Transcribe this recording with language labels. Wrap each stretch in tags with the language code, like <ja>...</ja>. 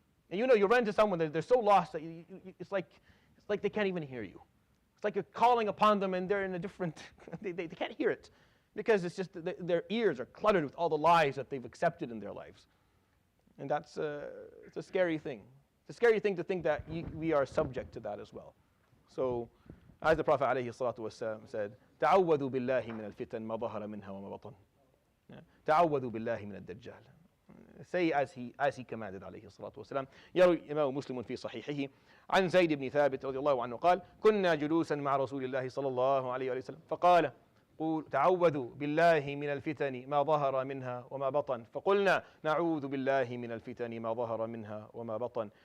<en>And you run into someone that they're so lost that it's like they can't even hear you. It's like you're calling upon them, and they're in a different, they can't hear it, because it's just their ears are cluttered with all the lies that they've accepted in their lives. And it's a scary thing. It's a scary thing to think that we are subject to that as well. So, as the Prophet</en> <ar>عليه الصلاة والسلام</ar> <en>said,</en> <ar>تعوذوا بالله من الفتن ما ظهر منها وما بطن. تعوذوا بالله من الدجال.</ar> <en>Say as he commanded</en> <ar>عليه الصلاة والسلام. يروي الإمام مسلم في صحيحه عن زيد بن ثابت رضي الله عنه قال: كنا جلوسا مع رسول الله صلى الله عليه وسلم فقال: تعوذوا بالله من الفتن ما ظهر منها وما بطن. فقلنا: نعوذ بالله من الفتن ما ظهر منها وما بطن.</ar>